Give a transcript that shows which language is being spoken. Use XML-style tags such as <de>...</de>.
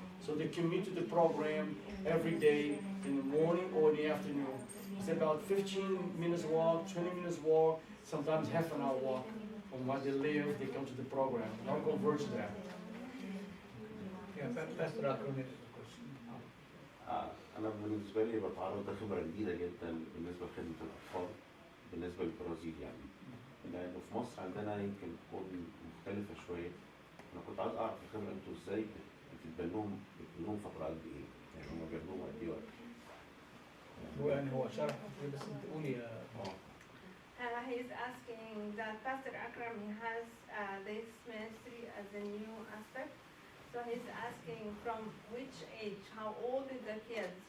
<en>So they commute to the program every day in the morning or in the afternoon. It's about 15 minutes walk, 20 minutes walk, sometimes half an hour walk from where they live. They come to the program. I'll converge there. Yeah, Pastor Akron is of course.</en> <ar>أنا بالنسبة لي بتعرض لخبرة جديدة جدا بالنسبة لخدمة الأطفال بالنسبة للبرازيل يعني لأنه في مصر عندنا يمكن تكون مختلفة شوية. أنا كنت عايز أعرف الخبرة أنتوا إزاي بتتبنوهم فترة قد إيه؟ يعني هم بياخدوهم قد إيه وقت؟ هو يعني هو شرح بس انت قولي يا</ar> <en>He's asking that Pastor Akram has this ministry as a new aspect. So he's asking from which age, how old is the kids?</en>